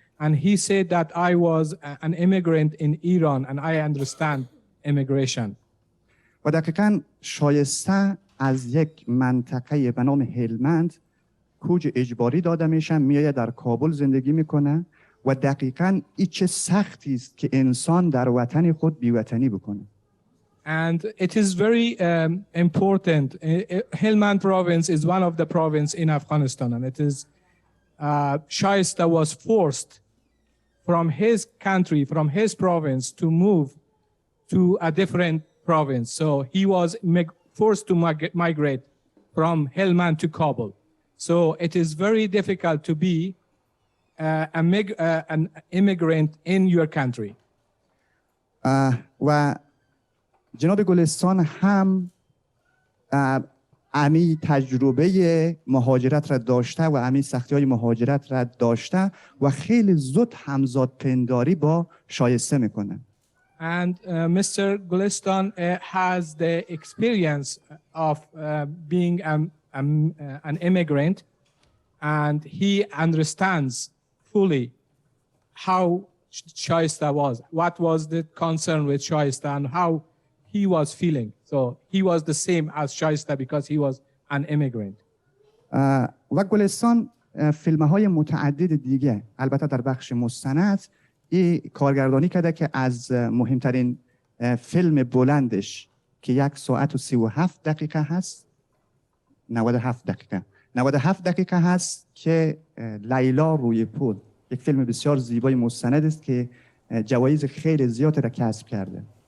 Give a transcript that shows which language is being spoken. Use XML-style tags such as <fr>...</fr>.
<en>And he said that I was an immigrant in Iran and I understand immigration.</en> <fa>و دقیقاً شایسته از یک منطقه به نام هلمند کوچ اجباری داده میشه، میاد در کابل زندگی میکنه و دقیقاً این چه سختی است که انسان در وطن خود بیوطنی بکنه.</fa> <en>And it is very important. Helmand province is one of the province in Afghanistan, and it is Shaista was forced from his country, from his province, to move to a different province. So he was forced to migrate from Helmand to Kabul. So it is very difficult to be an immigrant in your country.</en> <fa>و جناب گلستان هم امی تجربه مهاجرت را داشته و امی سختی های مهاجرت را داشته و خیلی زود همزاد پنداری با شایسته میکنه.</fa> <en>And Mr. Gulistan has the experience of being an immigrant, and he understands fully how Shaista was. What was the concern with Shaista and how he was feeling. So he was the same as Shaista because he was an immigrant.</en> <fa>و گلستان فیلم‌های متعدد دیگه البته در بخش مستند این کارگردانی کرده که از مهمترین فیلم بلندش که 1 ساعت و 37 دقیقه هست 97 دقیقه هست که لیلا روی پل یک فیلم بسیار زیبای مستند است که جوایز خیلی زیادی را کسب کرده.</fa>